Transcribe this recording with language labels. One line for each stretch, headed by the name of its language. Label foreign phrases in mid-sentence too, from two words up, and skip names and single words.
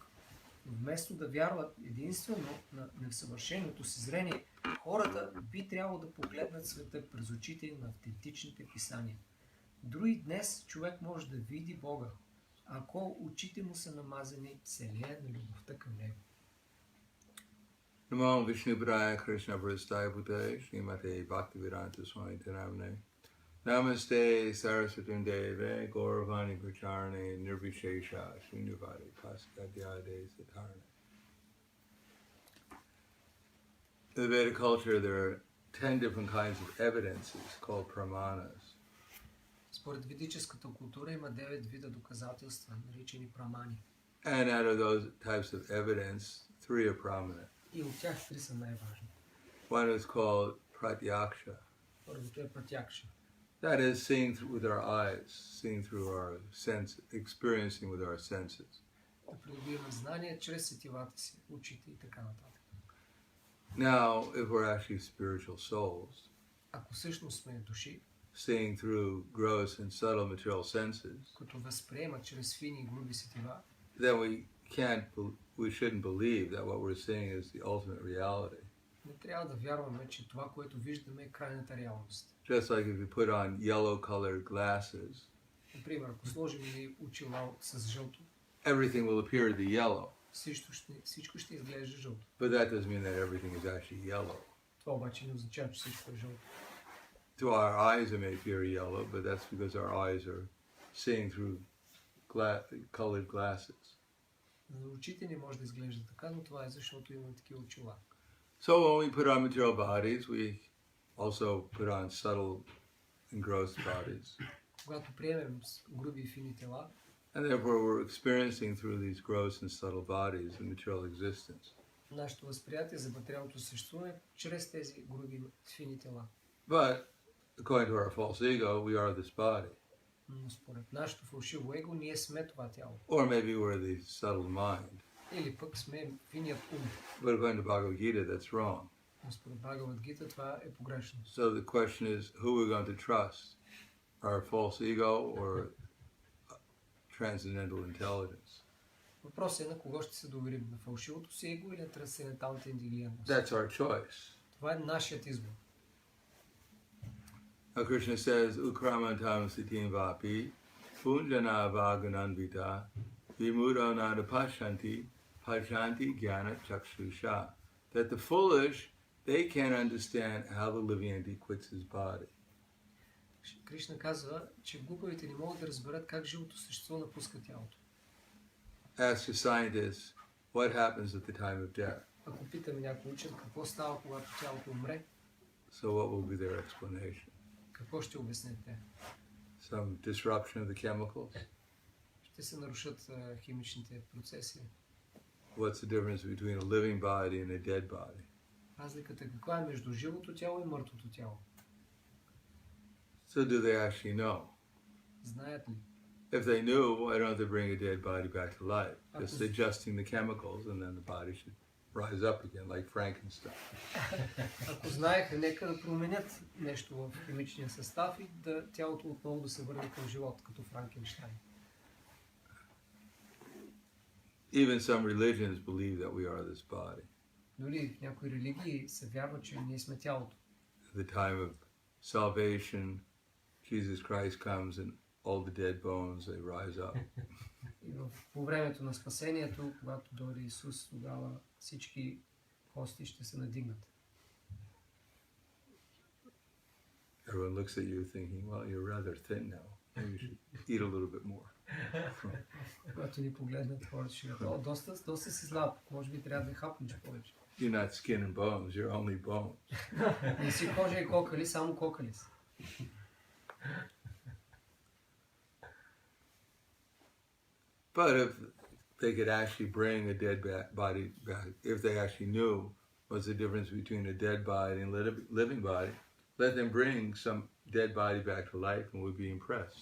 Bulgarian: Вместо да вярват единствено на несъвършеното си зрение, хората би трябвало да погледнат света през очите на автентичните писания. Дори днес човек може да види Бога, ако очите му са намазани с елея на любовта към него.
Sanskrit: नमो विष्णु पादाय कृष्ण प्रेष्ठाय भूतले श्रीमते भक्तिवेदान्त स्वामिन् नामिने नमस्ते सारस्वते देवे गौरवाणी प्रचारिणे निर्विशेष शून्यवादि पाश्चात्यदेश तारिणे.
English: In the Vedic culture, there are 10 different kinds of evidences called pramanas.
Bulgarian: Според ведическата култура има 9 вида доказателства, наричани прамани.
English: And out of those types of evidence, 3 are prominent.
Bulgarian: И от тях 3 са най-важни.
English: One is called pratyaksha.
Bulgarian: Първото е пратякша.
English: That is seeing with our eyes, seeing through our sense, experiencing with our senses.
Bulgarian: Да придобиваме знания чрез сетивата си, очите и така нататък.
English: Now, if we're actually spiritual souls,
Bulgarian: Ако всъщност сме души,
English: seeing through gross and subtle material senses,
Bulgarian: които възприемат чрез фини и груби сетива,
English: then we shouldn't believe that what we're seeing is the ultimate reality.
Bulgarian: не трябва да вярваме, че това, което виждаме, е крайната реалност.
English: Just like if you put on yellow-colored glasses,
Bulgarian: Например, ако сложим ни очила с жълто,
English: everything will appear to be yellow.
Bulgarian: Всичко ще изглежда жълто.
English: But that doesn't mean that everything is actually yellow.
Bulgarian: Това обаче не означава, че всичко е жълто.
English: To our eyes it may appear yellow, but that's because our eyes are seeing through colored glasses.
Bulgarian: За очите не може да изглежда така, но това е защото имаме такива очила.
English: So when we put on material bodies, we also put on subtle and gross bodies.
Bulgarian: Когато приемем груби и фини тела,
English: And therefore we're experiencing through these gross and subtle bodies the material existence.
Bulgarian: нашето възприятие за материалното съществуване чрез тези груби и фини тела.
English: But according to our false ego, we are this body.
Bulgarian: Но според нашето фалшиво его, ние сме това тяло.
English: Or maybe we're the subtle mind.
Bulgarian: Или пък сме финият ум.
English: But according to Bhagavad Gita, that's wrong.
Bulgarian: Но според Бхагавад Гита това е погрешно.
English: So the question is, who are we going to trust? Our false ego or transcendental intelligence?
Bulgarian: Въпросът е на кого ще се доверим, на фалшивото си его или на трансценденталната интелигентност.
English: That's our choice.
Bulgarian: Това е нашият избор.
English: Now Krishna says,
Sanskrit: उत्क्रामन्तं स्थितं वापि भुञ्जानं वा गुणान्वितम् विमूढा नानुपश्यन्ति ज्ञान चक्षुषः.
English: That the foolish, they can't understand how the living entity quits his body.
Bulgarian: Кришна казва, че глупавите не могат да разберат как живото същество напуска тялото.
English: Ask a scientist, what happens at the time of death?
Bulgarian: Ако питаме някой учен какво става, когато тялото умре,
English: So what will be their explanation?
Bulgarian: какво ще обяснят те?
English: Some disruption of the chemicals?
Bulgarian: Ще се нарушат химичните процеси.
English: What's the difference between a living body and a dead body?
Bulgarian: Разликата каква е между живото тяло и мъртвото тяло?
English: So do they actually know?
Bulgarian: Знаят ли?
English: If they knew, why don't they bring a dead body back to life? Just adjusting the chemicals and then the body should rise up again like Frankenstein.
Bulgarian: Ако знаеха, нека да променят нещо в химичния състав и да тялото отново да се върне към живот, като Франкенщайн.
English: Even some religions believe that we are this body.
Bulgarian: Дори в някои религии се вярва, че ние сме тялото.
English: At the time of salvation, Jesus Christ comes and all the dead bones, they rise up.
Bulgarian: И по времето на спасението, когато дойде Исус, тогава всички кости ще се надигнат.
English: Everyone looks at you thinking, well, you're rather thin now. Maybe you should eat a little bit more.
Bulgarian: Когато ни погледнат, хората ще кажат, доста си слаб, може би трябва да хапнеш повече.
English: You're not skin and bones, you're only bones.
Bulgarian: Не си кожа и кокали, само кокали си.
English: But if they could actually bring a dead body back, if they actually knew what's the difference between a dead body and a living body, let them bring some dead body back to life and we'd be impressed.